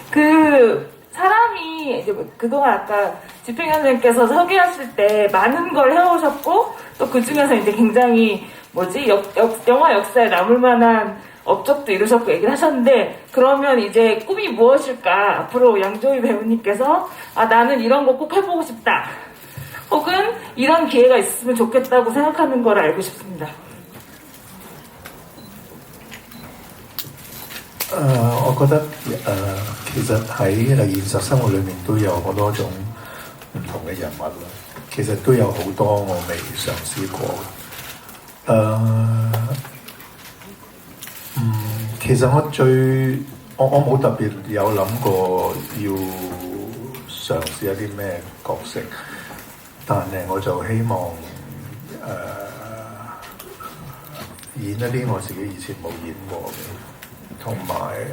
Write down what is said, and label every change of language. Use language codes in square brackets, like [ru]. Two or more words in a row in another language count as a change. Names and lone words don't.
[ko] 사람이 이제 그동안 아까 집행위원장님께서 소개하실 때 많은 걸 해오셨고, 또 그 중에서 이제 굉장히 영화 역사에 남을 만한 업적도 이루셨고 얘기를 하셨는데, 그러면 이제 꿈이 무엇일까? 앞으로 양조위 배우님께서 나는 이런 거 꼭 해보고 싶다, 혹은 이런 기회가 있으면 좋겠다고 생각하는 걸 알고 싶습니다. [yue] 我覺得其實喺現實生活裏面都有好多種唔同嘅人物啦。其實都有好多我未嘗試過。其實我冇特別有諗過要嘗試一啲咩角色，但係我就希望演一啲我自己以前冇演過嘅，同埋